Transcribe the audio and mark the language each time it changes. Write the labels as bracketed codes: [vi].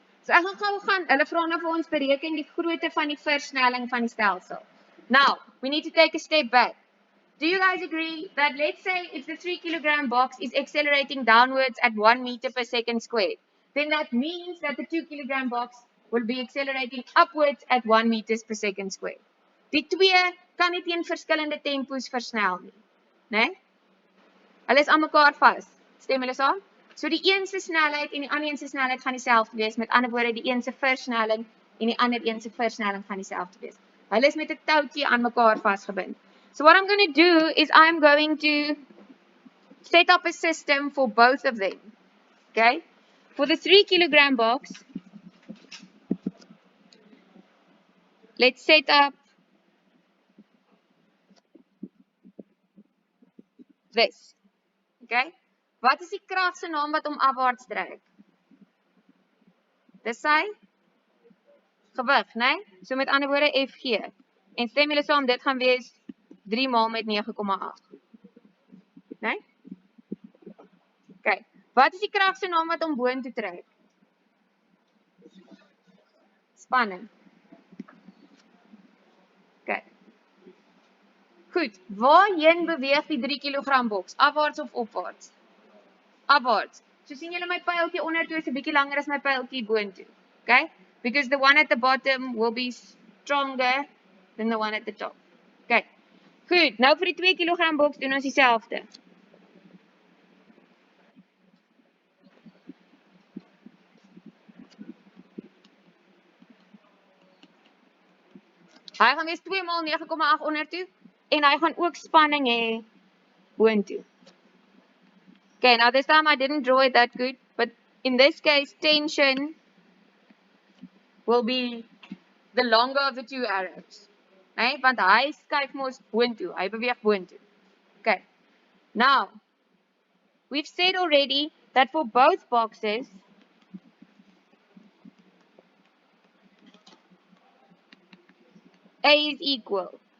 [af] So ek gaan hulle vra nou vir ons bereken die grootte van die versnelling van die stelsel. [en] Now, we need to take a step back. Do you guys agree that let's say if the 3 kg box is accelerating downwards at 1 meter per second squared, then that means that the 2 kg box will be accelerating upwards at 1 meters per second squared. [af] Die twee kan nie teen verskillende tempos versnel nie, né? Hulle is aan mekaar vas. Stem julle saam? So die een se snelheid en die ander een se snelheid gaan dieselfde wees. Met ander woorde, die een se versnelling en die ander een se versnelling gaan dieselfde wees. Hulle is met 'n touwtjie aan mekaar vasgebind. [en] So what I'm going to do is I'm going to set up a system for both of them. Okay? For the 3 kg box, let's set up this. [af] Okay? Wat is die krag se naam wat hom afwaarts trek? Dis sy gewig, né? So met ander woorde Fg. En stem julle saam dit gaan wees 3 maal met 9,8. Né? Okay. Wat is die krag se naam wat hom boontoe trek? Spanning. Okay. Goed, waarheen beweeg die 3 kg boks? Afwaarts of opwaarts? Afwaarts. So sien julle my pyltjie onder toe is 'n bietjie langer as my pyltjie boontoe. Okay? [en] Because the one at the bottom will be stronger than the one at the top. Okay. [af] Goed, nou vir die 2 kg boks doen ons dieselfde. Hy gaan wees 2 maal 9,8 onder toe en hy gaan ook spanning hê boontoe. [en] Okay, now this time I didn't draw it that good, but in this case tension will be the longer of the two arrows. [af] Nee, want hy skuif mos boontoe, hy beweeg boontoe. Okay. [en] Now, we've said already that for both boxes A is equal.